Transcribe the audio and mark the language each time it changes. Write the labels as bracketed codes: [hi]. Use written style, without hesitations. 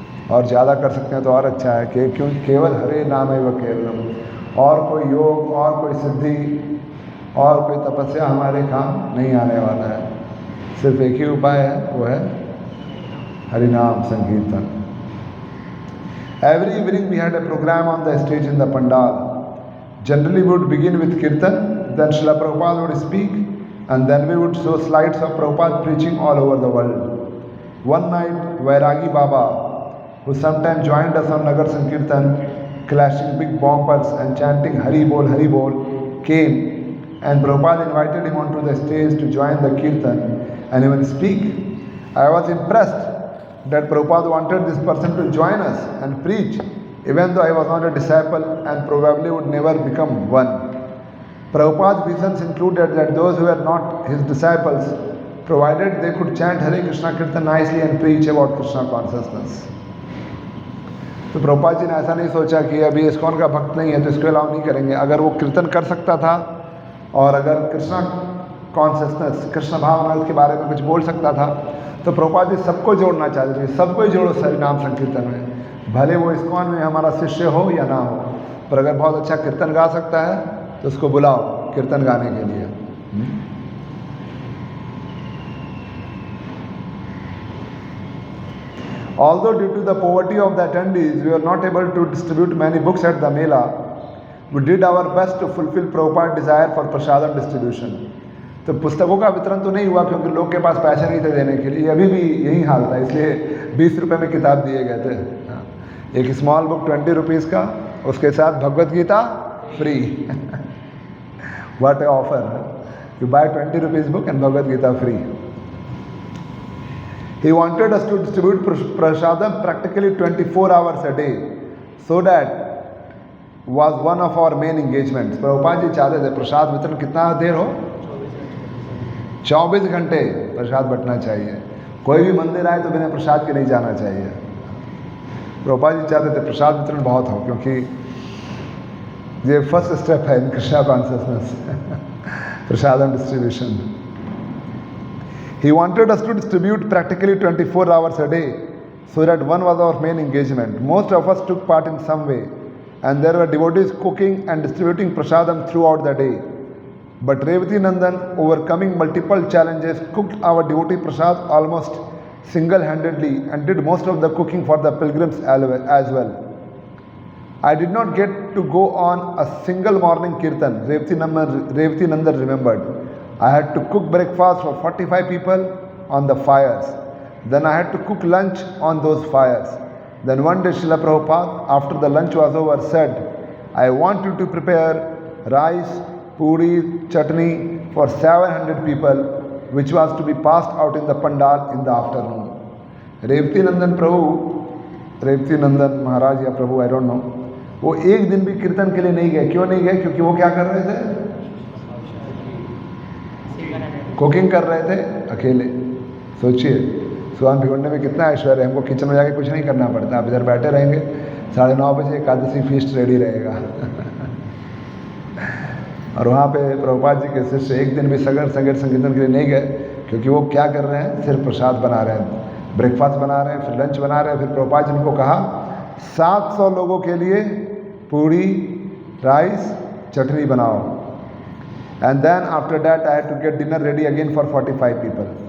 [hi] और ज़्यादा कर सकते हैं तो और अच्छा है, कि क्यों केवल हरे नाम है वह केवलम, और कोई योग और कोई सिद्धि और कोई तपस्या हमारे काम नहीं आने वाला है। सिर्फ एक ही उपाय है, वो है हरिनाम संकीर्तन। [en] Every evening we had a program on the stage in the pandal. Generally we would begin with kirtan, then Srila Prabhupada would speak, and then we would show slides of Prabhupada preaching all over the world. One night, Vairagi Baba, who sometimes joined us on Nagar Sankirtan, clashing big bumpers and chanting Hari Bol, came, and Prabhupada invited him onto the stage to join the kirtan and even speak. I was impressed that Prabhupada wanted this person to join us and preach, even though I was not a disciple and probably would never become one. Prabhupada's visions included that those who were not his disciples, provided they could chant Hare Krishna Kirtan nicely and preach about Krishna consciousness. [hi] तो प्रभुपाद जी ने ऐसा नहीं सोचा कि अभी ISKCON का भक्त नहीं है तो इसको अलाउ नहीं करेंगे. अगर वो कीर्तन कर सकता था और अगर कृष्णा कॉन्शियसनेस, कृष्ण भावना के बारे में कुछ बोल सकता था, तो प्रभुपाद जी सबको जोड़ना चाहते थे. सबको ही जोड़ो हरि नाम संकीर्तन में, भले वो इस्कॉन में हमारा शिष्य हो या ना हो, पर अगर बहुत अच्छा कीर्तन गा सकता है तो उसको बुलाओ कीर्तन गाने के लिए. [en] Although due to the poverty of the attendees, we were not able to distribute many books at the Mela, we did our best to fulfill Prabhupada's desire for prasadam distribution. [hi] तो पुस्तकों का वितरण तो नहीं हुआ क्योंकि लोग के पास पैसे नहीं थे देने के लिए. अभी भी यही हाल था, इसलिए 20 रुपये में किताब दिए गए थे. एक स्मॉल बुक 20 रुपीज़ का, उसके साथ Bhagavad Gita free. What A offer. [en] You buy 20 rupees book and Bhagavad Gita free. He wanted us to distribute prasadam practically 24 hours a day, so that was one of our main engagements. [hi] Prabhupada ji चाहते थे प्रसाद वितरण कितना देर हो, 24 घंटे प्रसाद बंटना चाहिए. कोई भी मंदिर आए तो बिना प्रसाद के नहीं जाना चाहिए. प्रभुपाद जी चाहते थे प्रसाद वितरण बहुत हो, क्योंकि ये फर्स्ट स्टेप है इन Krishna consciousness. Prasadam distribution. [en] He wanted us to distribute practically 24 hours a day, so that one was our main engagement. Most of us took part in some way, and there were devotees cooking and distributing prasadam throughout the day. But Revati Nandan, overcoming multiple challenges, cooked our devotee prasad almost single-handedly and did most of the cooking for the pilgrims as well. I did not get to go on a single morning kirtan, Revati Nandan remembered. I had to cook breakfast for 45 people on the fires. Then I had to cook lunch on those fires. Then one day Srila Prabhupada, after the lunch was over, said, I want you to prepare rice, puri, chutney for 700 people, which was to be passed out in the pandal in the afternoon. [hi] Revati Nandan Prabhu, Revati Nandan Maharaj या Prabhu, I don't know, वो एक दिन भी कीर्तन के लिए नहीं गए. क्यों नहीं गए? क्योंकि वो क्या कर रहे थे? कुकिंग कर रहे थे अकेले. सोचिए स्वामी भिगुंडे में कितना ऐश्वर्य है. हमको किचन में जाके कुछ नहीं करना पड़ता. आप इधर बैठे रहेंगे, 9:30 बजे एकादशी फीस्ट रेडी रहेगा. और वहाँ पे प्रभुपाद जी के शिष्य एक दिन भी संगीत संकीर्तन के लिए नहीं गए, क्योंकि वो क्या कर रहे हैं? सिर्फ प्रसाद बना रहे हैं, ब्रेकफास्ट बना रहे हैं, फिर लंच बना रहे हैं. फिर प्रभुपाद जी ने उनको कहा 700 लोगों के लिए पूड़ी, राइस, चटनी बनाओ. [en] And then after that I had to get dinner ready again for 45 people.